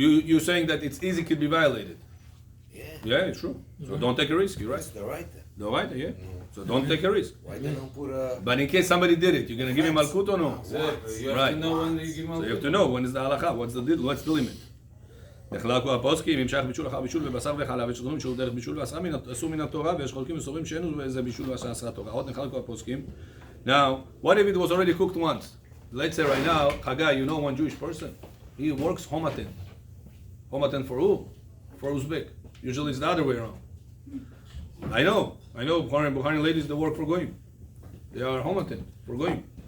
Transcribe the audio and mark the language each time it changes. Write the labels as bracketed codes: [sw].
[en] You're saying that it's easy could be violated. Yeah. Yeah, it's true. So don't take a risk, you're right. That's the right. The Oraita, yeah. So don't take a risk. Why they don't put a? But in case somebody did it, you're going to give him Malkut or no? Exactly. You have Right. to know when you give So you have to know when is the halakha, what's the limit. [he] נחלקו הפוסקים, המשך בישול אחר בישול ובשר וחלב, יש חולקים שהוא דרך בישול ואסור מן התורה, ויש חולקים וסוברים שאין וזה בישול ועשה תורה. עוד נחלקו הפוסקים. [en] Now, what if it was already cooked once? Let's say right now, Chagai, you know one Jewish person, he works homaten. Homaten for who? For Uzbek. Usually it's the other way around. I know Bukhari ladies that work for Goyim. They are homaten for Goyim.